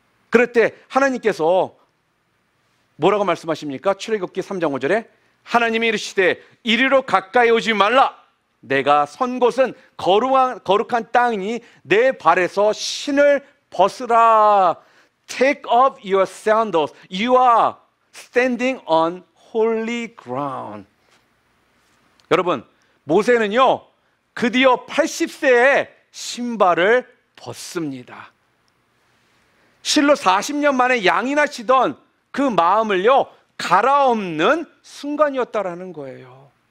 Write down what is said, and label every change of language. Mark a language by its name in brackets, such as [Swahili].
[Korean] 그럴 때 하나님께서 뭐라고 말씀하십니까? 출애굽기 3장 5절에 하나님이 이르시되 이리로 가까이 오지 말라, 내가 선 곳은 거룩한 땅이니 내 발에서 신을 벗으라. [English] Take off your sandals, you are standing on holy ground. [Korean] 여러분, 모세는요, 드디어 80세에 신발을 벗습니다. 실로 40년 만에 양이나 치던 그 마음을요, 갈아엎는 순간이었다라는 거예요.